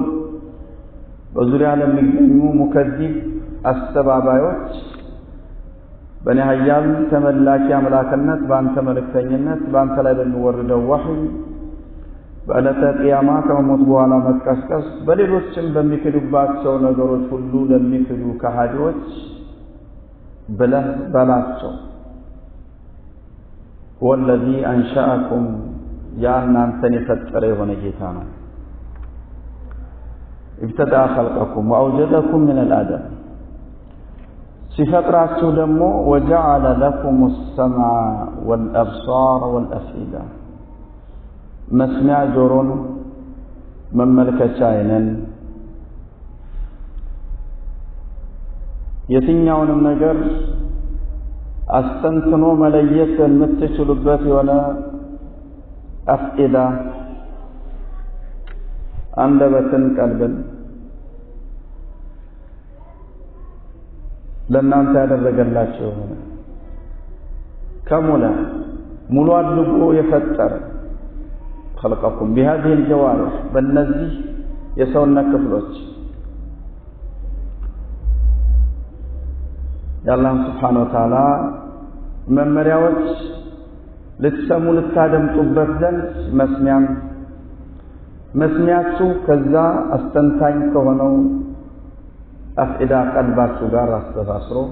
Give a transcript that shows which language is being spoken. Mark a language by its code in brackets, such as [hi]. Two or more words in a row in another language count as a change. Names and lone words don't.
[am] በዙሪያ ለሚገኙ ሙከዚብ አስተባባዮች በእኔ ኃያል ተመላኪ አምላክነት በአንተ መልእክተኝነት በአንተ ላይ በሚወርደው ወህይ በዕለተ ቂያማ ከመሞት በኋላ መቀስቀስ በሌሎችም በሚክዱባቸው ነገሮች ሁሉ ለሚክዱ ከሃዲዎች ብለህ በላቸው [ar] والذي أنشأكم [am] ያ እናንተን የፈጠረ የሆነ ጌታ ነው [ar] ابتدأ خلقكم وأوجدكم من الآدم [am] ሲፈጥራችሁ ደግሞ [ar] وجعل لكم السمع والأبصار والأفئدة [am] መስሚያ ጆሮን መመልከቻ አይነን የትኛውንም ነገር አስተንትኖ መለየት የምትችሉበት የሆነ አፍኢዳ አንደበትን ቀልብን ለእናንተ ያደረገላችሁ ሆነ كمل ሙሉ አድርጎ የፈጠረ [ar] خلقكم بهذه الجوارح [am] በእነዚህ የሰውነት ክፍሎች የአላህ [ar] سبحانه وتعالى [am] መመሪያዎች ልትሰሙ ልታደምጡበት ዘንድ መስሚያችሁ ከዛ አስተንታኝ ከሆነው አፍኢዳ ቀልባችሁ ጋር አስተሳስሮ